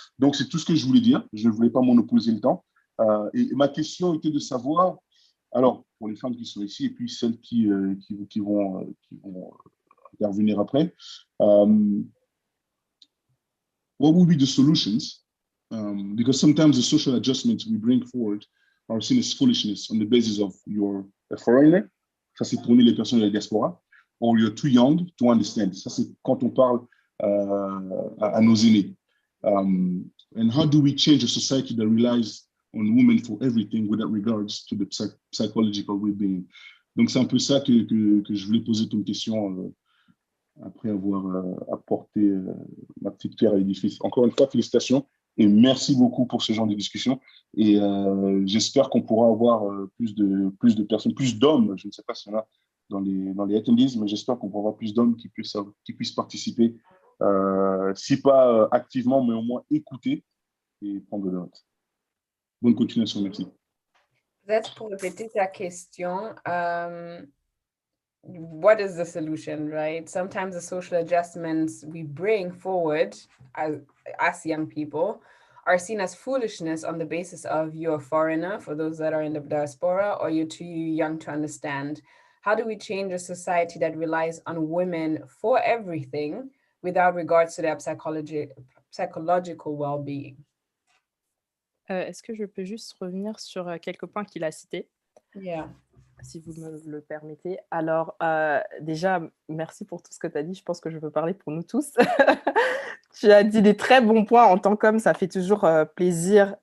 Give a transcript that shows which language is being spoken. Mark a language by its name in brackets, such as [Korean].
[French] Donc, c'est tout ce que je voulais dire. Je ne voulais pas monopoliser le temps. Et ma question était de savoir, alors, pour les femmes qui sont ici et puis celles qui vont intervenir après, [English] what would be the solutions? Because sometimes the social adjustments we bring forward are seen as foolishness on the basis of you're a foreigner, [French] ça c'est pour nous les personnes de la diaspora, [English] or you're too young to understand. [French] Ça c'est quand on parle à nos aînés. [English] And how do we change a society that relies on women for everything without regards to the psychological well-being? [French] Donc c'est un peu ça que je voulais poser comme question après avoir apporté ma petite pierre à l'édifice. Encore une fois, félicitations et merci beaucoup pour ce genre de discussion. Et j'espère qu'on pourra avoir plus de personnes, plus d'hommes, je ne sais pas s'il y en a dans les attendees, mais j'espère qu'on pourra avoir plus d'hommes qui puissent participer, si pas activement, mais au moins écouter et prendre de notes. Bonne continuation, merci. Peut-être pour répéter ta question, [English] what is the solution, right? Sometimes the social adjustments we bring forward as young people are seen as foolishness on the basis of you're a foreigner, for those that are in the diaspora, or you're too young to understand. How do we change a society that relies on women for everything without regards to their psychological well-being? [French] Est-ce que je peux juste revenir sur quelques points qu'il a cités? [English] Yeah. [French] Si vous me le permettez. Alors, déjà, merci pour tout ce que tu as dit. Je pense que je peux parler pour nous tous. Tu as dit des très bons points. En tant qu'homme, ça fait toujours plaisir.